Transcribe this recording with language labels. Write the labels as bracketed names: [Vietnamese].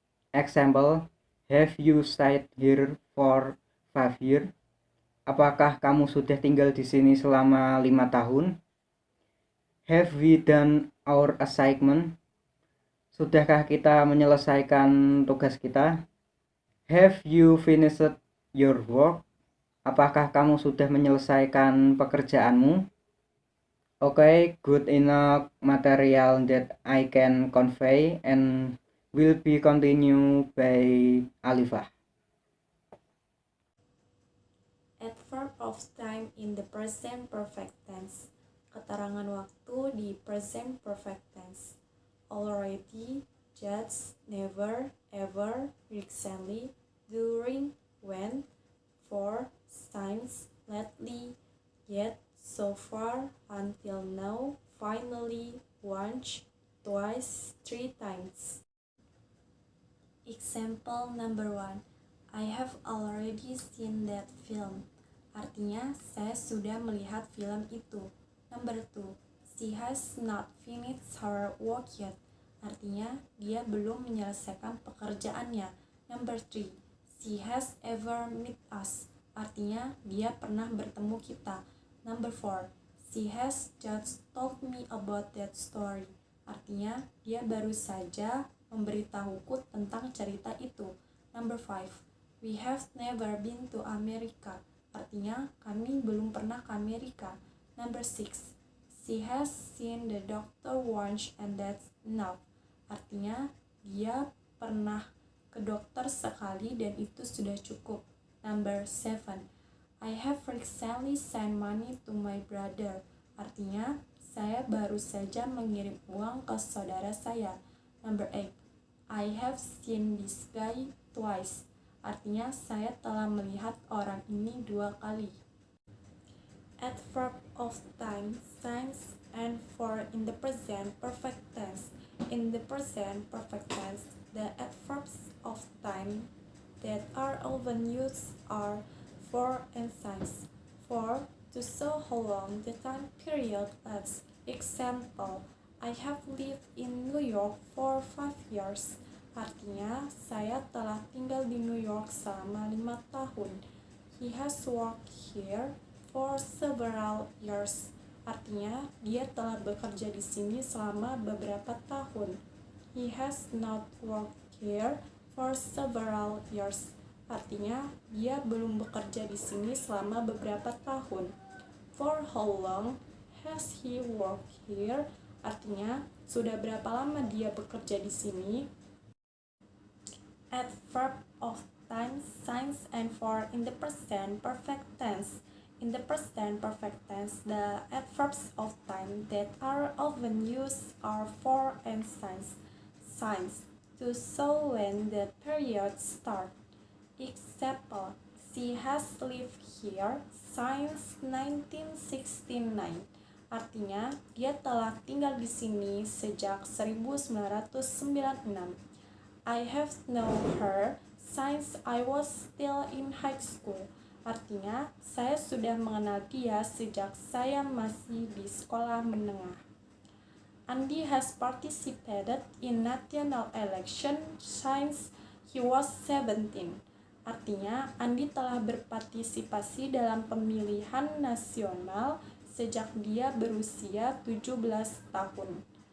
[English] Example, have you stayed here for 5 years? [Indonesian] Apakah kamu sudah tinggal di sini selama 5 tahun? [English] Have we done our assignment? [Indonesian] Sudahkah kita menyelesaikan tugas kita? [English] Have you finished your work? [Indonesian] Apakah kamu sudah menyelesaikan pekerjaanmu? [English] Okay, good enough material that I can convey and will be continued by Alifah. Adverb of time in the present perfect tense. [Indonesian] Keterangan waktu di present perfect tense. [English] Already, just, never, ever, recently, during, when, for, since, lately, yet, so far, until now, finally, once, twice, 3 times. Example number 1. I have already seen that film. [Indonesian] Artinya, saya sudah melihat film itu. [English] Number 2. She has not finished her work yet. [Indonesian] Artinya, dia belum menyelesaikan pekerjaannya. [English] Number 3. She has ever met us. [Indonesian] Artinya, dia pernah bertemu kita. [English] Number 4. She has just told me about that story. [Indonesian] Artinya, dia baru saja memberitahuku tentang cerita itu. [English] Number 5. We have never been to America. [Indonesian] Artinya, kami belum pernah ke Amerika. [English] Number 6. She has seen the doctor once and that's enough. [Indonesian] Artinya, dia pernah ke dokter sekali dan itu sudah cukup. [English] Number 7. I have recently sent money to my brother. [Indonesian] Artinya, saya baru saja mengirim uang ke saudara saya. [English] Number 8. I have seen this guy twice. [Indonesian] Artinya, saya telah melihat orang ini 2 kali. [English] Adverb of time, since, and for in the present perfect tense. In the present perfect tense, the adverbs of time that are often used are for and since. For, to show how long the time period lasts. Example, I have lived in New York for 5 years. [Indonesian] Artinya, saya telah tinggal di New York selama 5 tahun. [English] He has worked here for several years. [Indonesian] Artinya, dia telah bekerja di sini selama beberapa tahun. [English] He has not worked here for several years. [Indonesian] Artinya, dia belum bekerja di sini selama beberapa tahun. [English] For how long has he worked here? [Indonesian] Artinya, sudah berapa lama dia bekerja di sini? [English] Adverb of time, since, and for in the present perfect tense. In the present perfect tense, the adverbs of time that are often used are for and since. Since, to show when the period starts. Example, she has lived here since 1969. [Indonesian] Artinya, dia telah tinggal di sini sejak 1996. [English] I have known her since I was still in high school. [Indonesian] Artinya, saya sudah mengenal dia sejak saya masih di sekolah menengah. [English] Andy has participated in national election since he was 17. [Indonesian] Artinya, Andi telah berpartisipasi dalam pemilihan nasional sejak dia berusia 17 tahun.